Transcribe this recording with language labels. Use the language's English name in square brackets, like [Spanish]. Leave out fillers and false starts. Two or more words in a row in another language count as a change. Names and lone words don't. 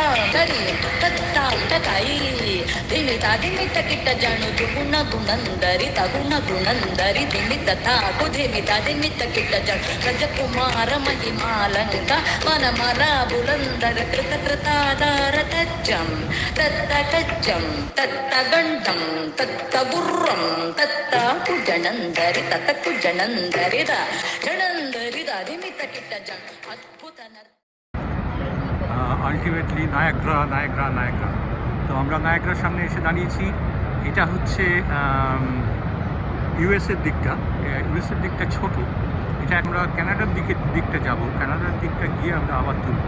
[Kannada] ತಡಿ ತತ್ತ ಉಟಕಾಯಿ ದಿಮಿತ ದಿಮಿತ ಕಿಟ್ಟ ಜಾಣುದು ಗುಣ ಗುಣಂದರಿ ತಗುಣ ಗುಣಂದರಿ ದಿಮಿತ ತಾಕು ದಿಮಿತ ದಿಮಿತ ಕಿಟ್ಟ ಜಾಣು ರಜಕುಮಾರ ಮಹಿಮಾಲಂಕ ಮನ ಮರ ಬುಲಂದರ ಕೃತ ಕೃತಾದಾರ ತಚ್ಚಂ ತತ್ತ ಕಚ್ಚಂ ತತ್ತ ಗಂಟಂ ತತ್ತ ಗುರ್ರಂ ತತ್ತ ಕುಜನಂದರಿ ತತ್ತ ಕುಜನಂದರಿ ದ ಜಣಂದರಿ ದ ದಿಮಿತ ಕಿಟ್ಟ ಜಾಣು ಅದ್ಭುತ [Bangla] আলটিমেটলি নায়াগ্রা। তো আমরা নায়াগ্রার সামনে এসে দাঁড়িয়েছি। এটা হচ্ছে ইউএসের দিকটা ছোট। এটা আমরা কানাডার দিকটা যাব, কানাডার দিকটা গিয়ে আমরা আবার তুলব।